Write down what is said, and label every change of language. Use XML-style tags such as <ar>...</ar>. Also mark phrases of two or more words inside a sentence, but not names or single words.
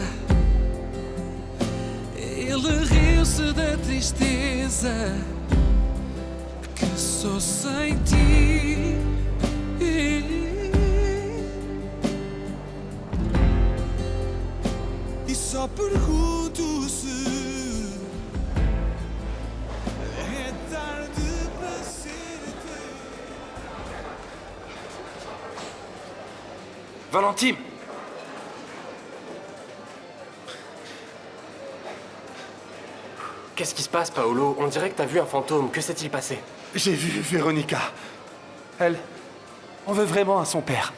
<pt>Ele riu-se da tristeza que sou sem ti. E só pergunto se é tarde para ser teu.</pt> <fr>Valentine! Qu'est-ce qui se passe, Paolo? On dirait que t'as vu un fantôme. Que s'est-il passé? J'ai vu Véronica. Elle en veut vraiment à son père.</fr>